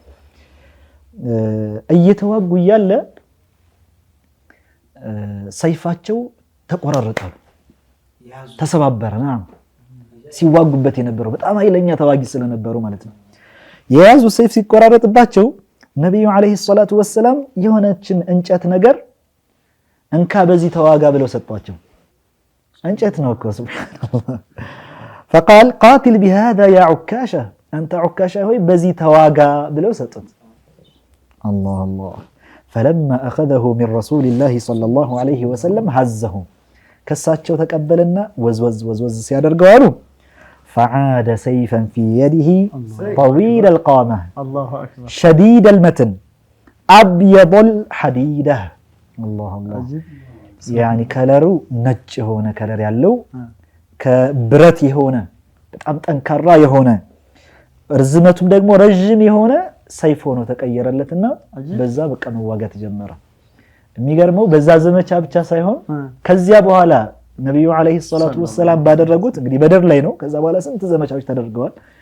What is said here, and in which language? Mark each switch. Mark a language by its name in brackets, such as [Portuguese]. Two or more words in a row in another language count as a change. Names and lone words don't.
[Amharic] እየተዋጉ ያለ ሰይፋቸው ተቆራረጠ፣ ተሰባበረና ሲዋጉበት የነበረው በጣም ኃይለኛ ተዋጊ ስለነበሩ ማለት ነው። የያዙ ሰይፍ ሲቆራረጥባቸው ነብዩ [Arabic] عليه الصلاة والسلام [Amharic] የሆነችን እንጨት ነገር እንካ በዚህ ተዋጋ ብለው ሰጧቸው። እንጨት ነው እኮ ሱብሃንአላህ። [Arabic] فقال قاتل بهذا يا عكاشة انت عكاشة [Amharic] ሆይ በዚህ ተዋጋ ብለው ሰጡት። [Arabic] الله الله. فلما اخذه من رسول الله صلى الله عليه وسلم هزه [Amharic] ከሳቸው ተቀበለና ወዝወዝ ሲያደርገው አሉ [Arabic] فعاد سيفا في يده طويل القامة الله اكبر شديد المتن ابيض الحديده الله الله. [Amharic] يعني ከለሩ ነጭ የሆነ ከለር ያለው ከብረት የሆነ በጣም ጠንካራ የሆነ ርዝመቱም ደግሞ ረጅም የሆነ ሰይፍ ሆኖ ተቀየረለትና በዛ በቃ መዋጋት ጀመረ። የሚገርመው በዛ ዘመቻ ብቻ ሳይሆን ከዚያ በኋላ ነብዩ [Arabic] عليه الصلاة والسلام [Amharic] ባደረጉት እንግዲህ በደር ላይ ነው። ከዛ በኋላ ስንት ዘመቻዎች ተደርገዋል።